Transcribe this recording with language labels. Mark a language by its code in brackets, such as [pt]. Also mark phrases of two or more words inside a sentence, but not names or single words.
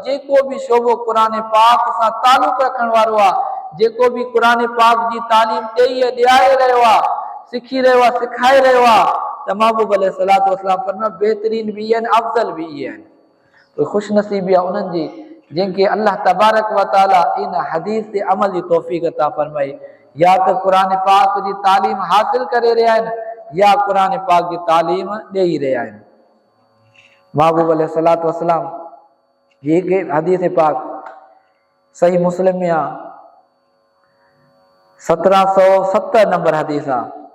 [sd] जेको बि शोबो क़ुरान पाक सां तालुक़ रखण वारो आहे, जेको बि क़ुरान पाक जी तालीम ॾेई ऐं ॾियारे रहियो आहे, सिखी रहियो आहे, सिखाए रहियो आहे, त महबूब [ar] عليه الصلاة والسلام [sd] फरमाया बहितरीन बि इहे आहिनि, अफ़ज़ल बि इहे आहिनि। तो ख़ुशनसीबी आहे उन्हनि जी जिनके अल्लाह [ar] تبارك وتعالى [sd] इन हदीस ते अमल जी तौफ़ीक़ अता फरमाई, या त क़ुरान पाक जी तालीम हासिल करे रहिया आहिनि या क़ुरान पाक जी तालीम ॾेई रहिया आहिनि। महबूब [ar] عليه الصلاة والسلام [sd] ये हदीस पाक सही मुस्लिम में आहे, 1770 नंबर हदीस आहे।